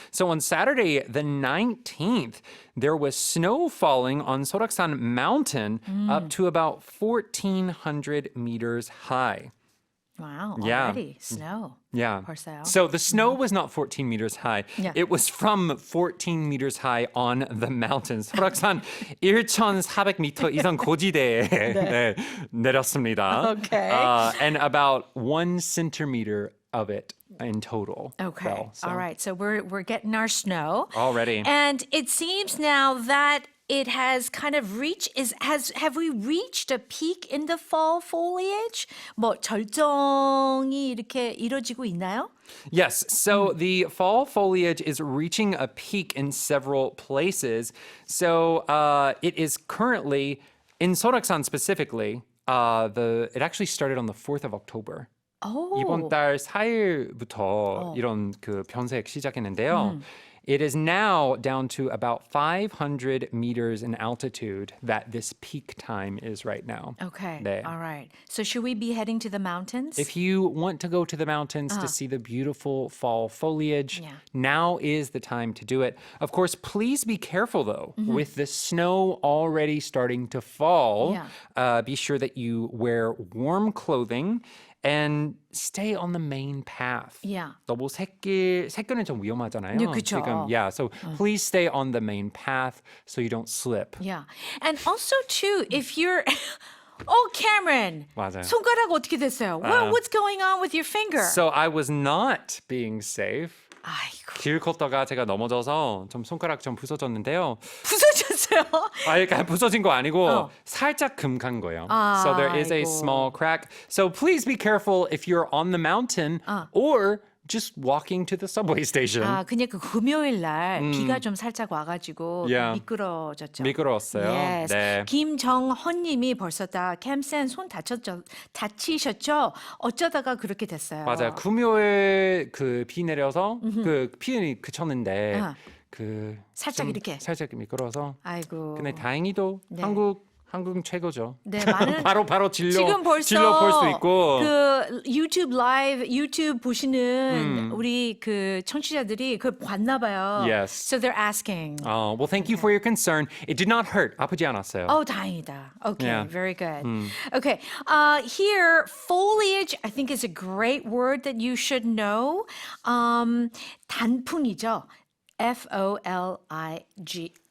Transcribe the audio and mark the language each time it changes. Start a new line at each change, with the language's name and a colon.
English: So on Saturday, the 19th, there was snow falling on Seoraksan Mountain up to about 1,400 meters high. Wow. Yeah. Already snow. Yeah.
Korean: 벌써요?
English: So the snow was not 14 meters high. Yeah. It was from 14 meters high on the mountains.
Korean: 설악산 1,400m 이상 고지대에 네, 내렸습니다.
English: Okay. And about 1 centimeter of it in total. Okay. fell. So All right. So we're getting our snow. Already. And it seems now that it has kind of reached have we reached a peak in the fall foliage?
Korean: 뭐 절정이 이렇게 이루어지고 있나요?
English: Yes, so the fall foliage is reaching a peak in several places. So it is currently, in Seoraksan specifically, it actually started on the 4th of October.
Korean: 이번 달 4일부터 이런 그 변색 시작했는데요.
English: It is now down to about 500 meters in altitude that this peak time is right now. Okay.
Korean: 네.
English: All right. So should we be heading to the mountains? If you want to go to the mountains to see the beautiful fall foliage, Yeah. now is the time to do it. Of course, please be careful though. With the snow already starting to fall, be sure that you wear warm clothing and stay on the main path. Yeah.
Korean: 너무 새길은 좀 위험하잖아요. 네, 그쵸. 지금,
English: yeah, so please stay on the main path so you don't slip. Yeah. And also too, if you're Oh, Cameron.
Korean: 맞아요. 손가락 어떻게 됐어요?
English: What's going on with your finger? So I was not being safe.
Korean: 아이고. 길 걷다가 제가 넘어져서 좀 손가락 좀 부서졌는데요. 부서졌어요? 그러니까 부서진 거 아니고 살짝 금간 거예요.
English: So there is a
Korean: 아이고.
English: small crack. So please be careful if you're on the mountain or just walking to the subway station.
Korean: 그냥 그 금요일 날 비가 좀 살짝 와가지고
English: Yeah.
Korean: 미끄러졌죠. 미끄러웠어요.
English: Yes.
Korean: 네. 김정헌님이 벌써 다 캠쌤 손 다치셨죠? 어쩌다가 그렇게 됐어요. 맞아요. 금요일 그 비 내려서 그 비 그쳤는데 그 살짝 좀 이렇게. 살짝 미끄러서. 아이고. 근데 다행히도 네. 한국 최고죠. 네, 많은 바로 질러 지금 벌써 질러 볼 수 있고. 그 유튜브 보시는 우리 그 청취자들이 그걸 봤나 봐요.
English: Yes. So they're asking. Well, thank you for your concern. It did not hurt.
Korean: 아프지 않았어요. 다행이다.
English: Okay, Yeah. very good. Okay, here foliage I think is a great word that you should know.
Korean: 단풍이죠. F-O-L-I-G.